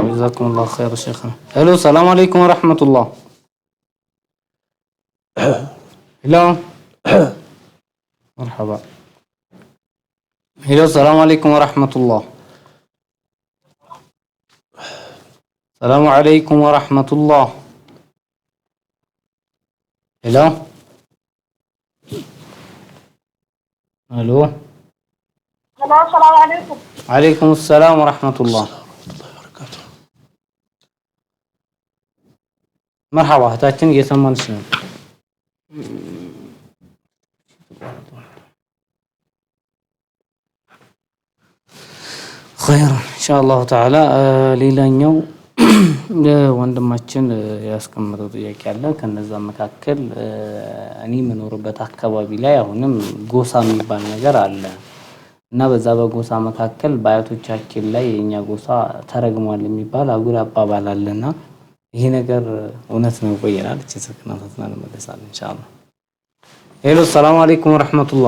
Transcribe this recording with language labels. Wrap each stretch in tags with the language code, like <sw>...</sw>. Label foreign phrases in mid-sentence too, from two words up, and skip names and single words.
<ar>جزاكم الله خير شيخنا። ሄሎ سلام عليكم ورحمة الله። ሄሎ መርሐባ። ሄሎ سلام عليكم ورحمة الله። سلام عليكم ورحمة الله። ሄሎ ሄሎ السلام عليكم. عليكم السلام ورحمة الله.</ar> <am>مرحبا እህታችን እየሰማንሽ ነው።</am> <ar>خير ان شاء الله تعالى</ar> <am>ሌላኛው ወንድማችን ያስቀመጠው ጥያቄ አለ። ከነዛ መካከል እኔ የምኖርበት አካባቢ ላይ አሁንም ጎሳ የሚባል ነገር አለ እና በዛ በጎሳ መካከል በአያቶቻችን ላይ የኛ ጎሳ ተረግሟል የሚባል አጉል አባባል አለና ይሄ ነገር እውነት ነው ቆየናል። እቺ ስልክና ተስናን መለሳለን ኢንሻአላህ። ሄሎ</am> <ar>سلام عليكم ورحمة الله።</ar>